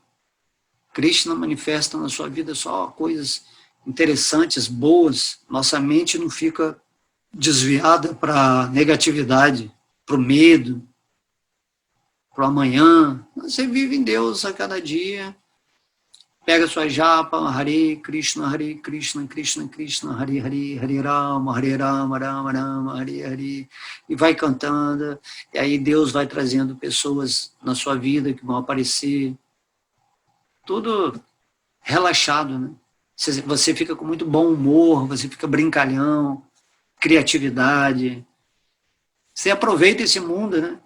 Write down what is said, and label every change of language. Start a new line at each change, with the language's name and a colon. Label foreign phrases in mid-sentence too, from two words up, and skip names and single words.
Portuguese: Krishna manifesta na sua vida só coisas interessantes, boas. Nossa mente não fica desviada para a negatividade, para o medo, para o amanhã. Você vive em Deus a cada dia. Pega sua japa,
Sanskrit: Hare Krishna, Krishna Krishna, Hare Hare, Hare Rama, Rama Rama, Hare Hare,
Portuguese: e vai cantando, e aí Deus vai trazendo pessoas na sua vida que vão aparecer, tudo relaxado, né? Você fica com muito bom humor, você fica brincalhão, criatividade, você aproveita esse mundo, né?